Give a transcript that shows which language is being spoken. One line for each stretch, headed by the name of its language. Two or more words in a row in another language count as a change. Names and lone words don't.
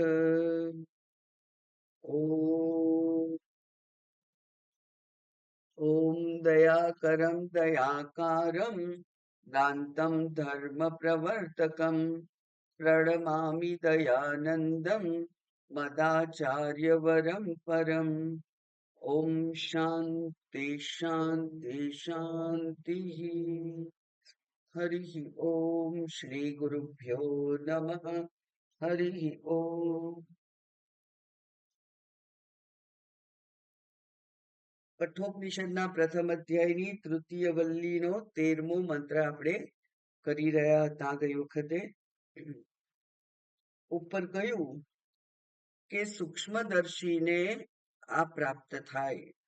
Sanskrit: ॐ दयाकरं दयाकारं दान्तं धर्मप्रवर्तकं प्रणमामि दयानन्दं मदाचार्यवरं परम्। ॐ शान्ति शान्ति शान्तिः। हरिः ॐ श्रीगुरुभ्यो नमः। हरिः ॐ।
Gujarati: કઠોપનિષદના પ્રથમ અધ્યાયની તૃતીય વલ્લીનો 13મો મંત્ર આપણે કરી રહ્યા હતા ગઈ વખતે. ઉપર કહ્યું કે સૂક્ષ્મદર્શીને આ પ્રાપ્ત થાય.